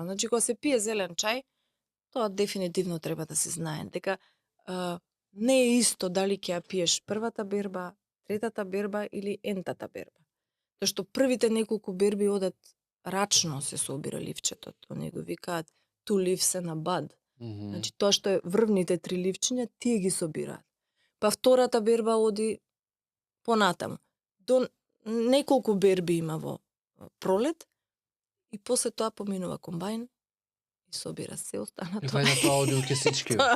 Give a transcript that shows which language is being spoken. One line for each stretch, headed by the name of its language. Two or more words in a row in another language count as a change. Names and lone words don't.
Macedonian: Значи кога се пие зелен чај, тоа дефинитивно треба да се знае дека не е исто дали ќе ја пиеш првата берба, третата берба или ентата берба. Тоа што првите неколку берби одат рачно се собира ливчето. Они го викаат
English: two leaves and a bud.
Macedonian: Значи тоа што е врвните 3 ливчиња, тие ги собираат. Па втората берба оди понатаму. До неколку берби има во пролет и после тоа поминува комбајн и собира се останато. И вајде тоа оди у кесички.